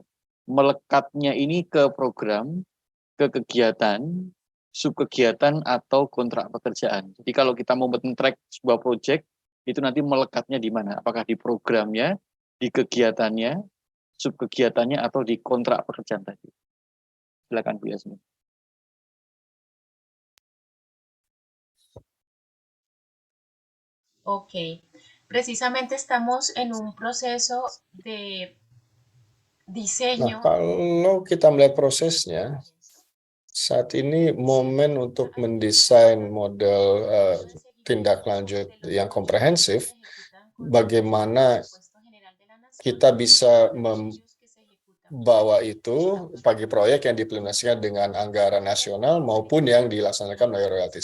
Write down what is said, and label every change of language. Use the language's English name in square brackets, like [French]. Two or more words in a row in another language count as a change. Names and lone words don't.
[Indonesian] Melekatnya ini ke program, ke kegiatan, subkegiatan, atau kontrak pekerjaan. Jadi kalau kita mau men-track sebuah project, itu nanti melekatnya di mana? Apakah di programnya, di kegiatannya, subkegiatannya, atau di kontrak pekerjaan tadi? Silakan Bu Yasmin. [Spanish] Ok, precisamente estamos en un proceso de diseño. [Indonesian] Nah, kalau kita melihat prosesnya, saat ini momen untuk mendesain model tindak lanjut yang komprehensif, bagaimana kita bisa membawa itu bagi proyek yang diimplementasikan dengan anggaran nasional maupun yang dilaksanakan melalui royalti.